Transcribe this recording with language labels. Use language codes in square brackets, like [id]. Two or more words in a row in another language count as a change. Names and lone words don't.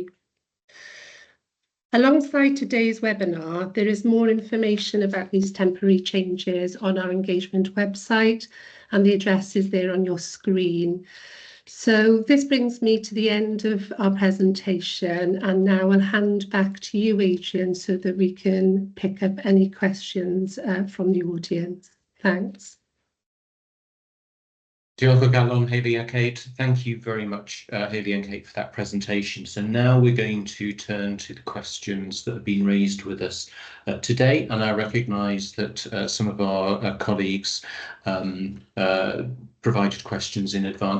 [en] Alongside today's webinar, there is more information about these temporary changes on our engagement website, and the address is there on your screen. So this brings me to the end of our presentation, and now I'll hand back to you, Adrian, so that we can pick up any questions from the audience. Thanks. [cy] Diolch o galon, Hayley and Kate. [en] Thank you very much, Hayley and Kate, for that presentation. So now we're going to turn to the questions that have been raised with us today, and I recognise that some of our colleagues provided questions in advance.